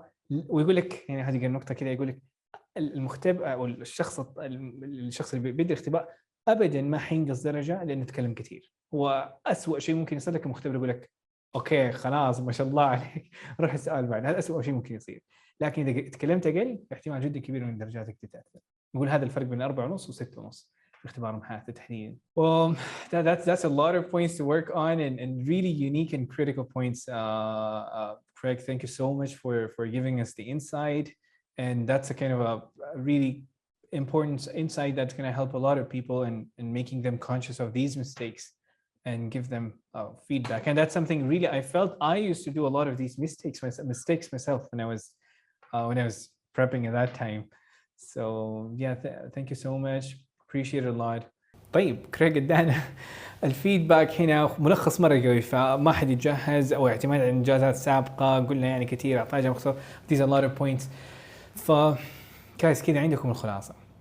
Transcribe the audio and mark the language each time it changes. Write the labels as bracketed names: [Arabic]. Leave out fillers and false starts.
[Arabic] ويقول لك يعني هذه النقطة كذا، يقول لك المختبر أو الشخص اللي بيدي الاختبار أبداً ما حينقص درجة لأنه يتكلم كثير. هو أسوأ شيء ممكن يصير لك المختبر يقول لك أوكي خلاص ما شاء الله عليك روح السؤال بعد. هذا أسوأ شيء ممكن يصير. لكن إذا تكلمت أقل احتمال جدا كبير من درجاتك تتأثر. نقول هذا الفرق بين 4.5 و6.5 في اختبار محاثة تحديدا. [English] Well, that's a lot of points to work on and really unique and critical points. Craig, thank you so much for giving us the insight, and that's a kind of a really important insight that's going to help a lot of people in making them conscious of these mistakes and give them feedback. And that's something really I felt I used to do a lot of these mistakes myself when I was prepping at that time. So yeah, thank you so much. Appreciate it a lot. [Arabic] طيب كريج ادانا الفيدباك هنا ملخص مره قوي، فما حد يتجهز او اعتماد على انجازات سابقه. قلنا يعني كثير، اعطانا مختصر [English] these a lot of points. [Arabic] ف كايس كذا عندكم الخلاصه.